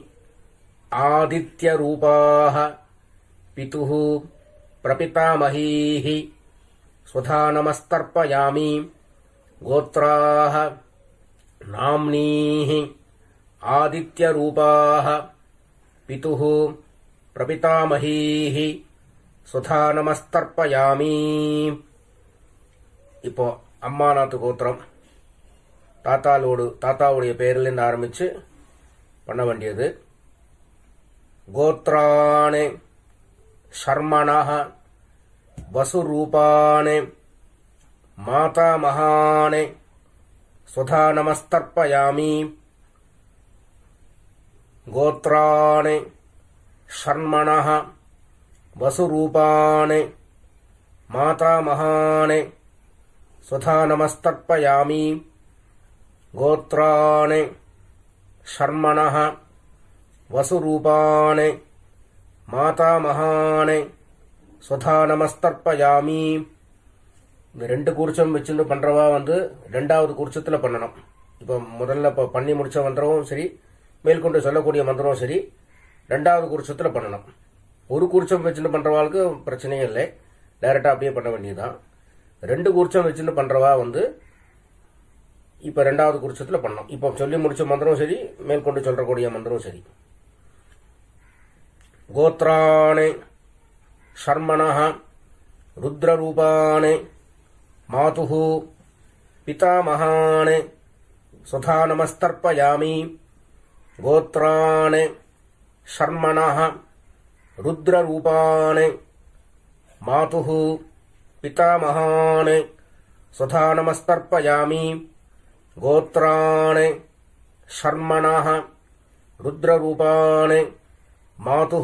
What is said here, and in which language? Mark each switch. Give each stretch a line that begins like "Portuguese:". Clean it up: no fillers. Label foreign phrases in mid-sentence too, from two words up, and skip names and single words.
Sanskrit: आदित्यरूपाः पितुः प्रपितामहीः स्वधा नमस्तर्पयामि गोत्राः नाम्नीः आदित्यरूपाः पितुः प्रपितामहीः स्वधा नमस्तर्पयामि
Tamil: இப்போ அம்மாநாத்து கோத்திரம் தாத்தாவுடைய பேரிலிருந்து ஆரம்பிச்சு பண்ண வேண்டியது.
Sanskrit: गोत्राणि शर्मणः वसुरूपाणि मातामहानि स्वधा नमस्तर्पयामि गोत्राणि षण्मणः वसुरूपाणि मातामहानि स्वधा नमस्तर्पयामि गोत्राणि षण्मणः वसुरूपाणि मातामहानि स्वधा नमस्तर्पयामि.
Tamil: இந்த ரெண்டு கூர்ச்சம் வச்சுட்டு பண்றவா ரெண்டாவது கூர்ச்சத்துல பண்ணணும். இப்போ முதல்ல பண்ணி முடிச்ச மந்திரமும் சரி, மேற்கொண்டு சொல்லக்கூடிய மந்திரமும் சரி, ரெண்டாவது கூர்ச்சத்துல பண்ணணும். ஒரு கூர்ச்சம் வச்சுட்டு பண்றவாளுக்கு பிரச்சனையே இல்லை, டைரக்டா அப்படியே பண்ண வேண்டியதுதான். ரெண்டு கூர்ச்சம் வச்சுட்டு பண்றவா இப்ப ரெண்டாவது கூர்ச்சத்துல பண்ணணும். இப்போ சொல்லி முடிச்ச மந்திரமும் சரி, மேற்கொண்டு சொல்லக்கூடிய மந்திரமும் சரி.
Sanskrit: गोत्राणि शर्मणः रुद्ररूपाणि मातुः पितामहानि स्वधा नमस्तर्पयामि गोत्राणि षण्मणः रुद्ररूपाणि मातुः पितामहानि स्वधा नमस्तर्पयामि गोत्राणि षण्मणः रुद्ररूपाणि मातुः